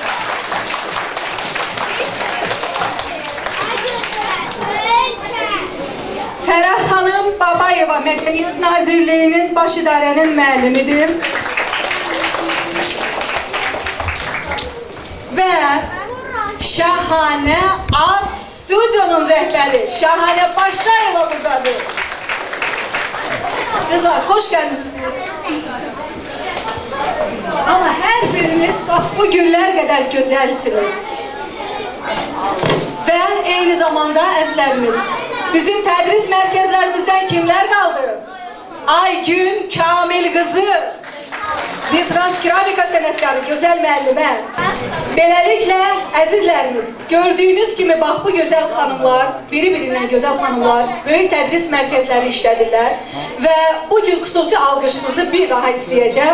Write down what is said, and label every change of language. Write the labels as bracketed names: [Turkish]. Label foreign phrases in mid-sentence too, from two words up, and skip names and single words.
[Azerbaijani] Fərəh xanım Babayeva, Mədəniyyət Nazirliyinin baş idarənin müəllimidir. Və Şahanə Art Stüdyo'nun rəhbəri Şahanə Başayeva buradadır. [Turkish] Kızlar, hoş gelmişsiniz. Ama her biriniz bak bu günler kadar güzelsiniz. Ve aynı zamanda [Azerbaijani] əzizlərimiz Bizim tədris mərkəzlərimizdən kimlər qaldı? Aygün Kamil qızı, vitranj keramika sənətkarı, gözəl müəllimə. Beləliklə, əzizlərimiz, gördüyünüz kimi bax bu gözəl xanımlar, biri-birindən gözəl xanımlar böyük tədris mərkəzləri işlədirlər və bugün xüsusi alqışınızı bir daha istəyəcəm.